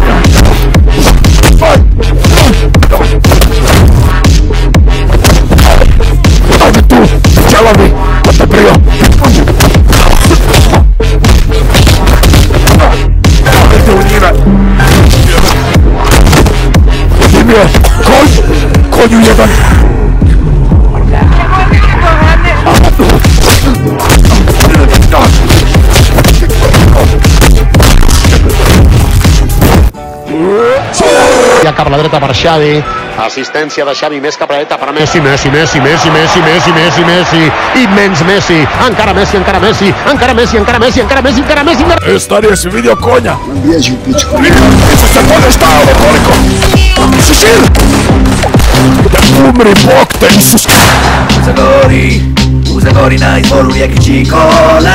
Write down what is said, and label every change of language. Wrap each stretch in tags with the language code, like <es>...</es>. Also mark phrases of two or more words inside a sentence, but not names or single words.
<hr>Ajde tu, čelavi, ko te brio? Ajde u njime. Gdje mi je? Konju jedan.</hr> <ca>Ja cap a la dreta per Xavi. Assistència de Xavi, més cap a la dreta per Messi. Messi. Immens Messi. Encara Messi.</ca> <hr>Stari, jesi vidio konja? Bježi u pičku. Isu se konja, šta je ovo koliko? Šešir! Umri, Bog te, Isus! U Zagori na izvoru rijeke Čikole.</hr>